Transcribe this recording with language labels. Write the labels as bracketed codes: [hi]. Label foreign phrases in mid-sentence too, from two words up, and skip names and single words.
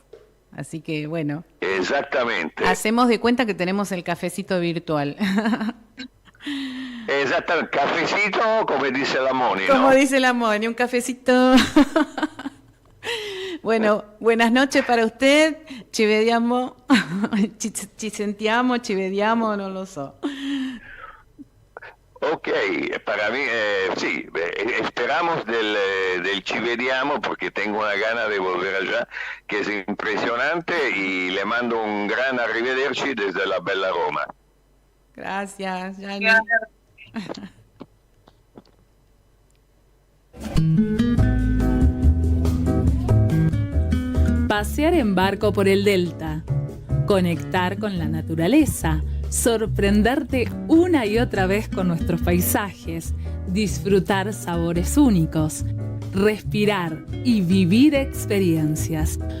[es] Así que bueno. Exactamente. Hacemos de cuenta que tenemos el cafecito virtual. Exacto, cafecito, como dice la Moni, ¿no? Como dice la Moni, un cafecito. Bueno, buenas noches para usted. [it] Ci vediamo, ci sentiamo, ci vediamo, non lo so. [es] Ok, para mí, sí, esperamos del [it] ci vediamo [es] porque tengo una gana de volver allá, que es impresionante y le mando un gran arrivederci desde la bella Roma. Gracias, Gianni. Pasear en barco por el delta, conectar con la naturaleza, sorprenderte una y otra vez con nuestros paisajes, disfrutar sabores únicos, respirar y vivir experiencias.